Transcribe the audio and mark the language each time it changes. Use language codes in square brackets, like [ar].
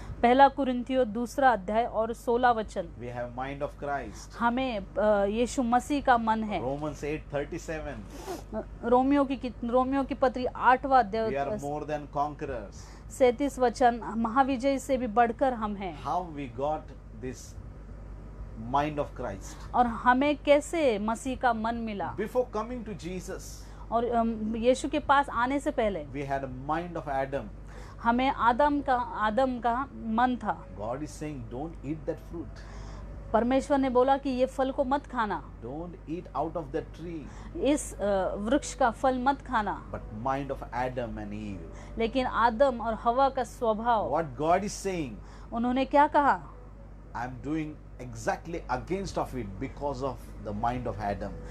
[hi] पहला कुरिन्थियों 2 अध्याय और 16 वचन। [en] We have mind of Christ. [hi] हमें यीशु मसीह का मन है। [en] Romans 8:37. [hi] रोमियो की पत्री 8वां [en] We are [hi] अध्याय [en] more than conquerors. [hi] 37 वचन, महाविजय से भी बढ़कर हम हैं। [en] How we got this mind of Christ? [hi] और हमें कैसे मसीह का मन मिला? [en] Before coming to Jesus, [hi] और यीशु के पास आने से पहले [en] we had a mind of Adam. [hi] हमें आदम का मन था। [en] God is saying, don't eat that fruit. [hi] परमेश्वर ने बोला कि ये फल को मत खाना, [en] Don't eat out of that tree. [hi] इस वृक्ष का फल मत खाना। [en] But mind of Adam and Eve. [hi] लेकिन आदम और हवा का स्वभाव, [en] What God is saying, [hi] उन्होंने क्या कहा? [en] I am doing exactly against of it because of the mind of Adam.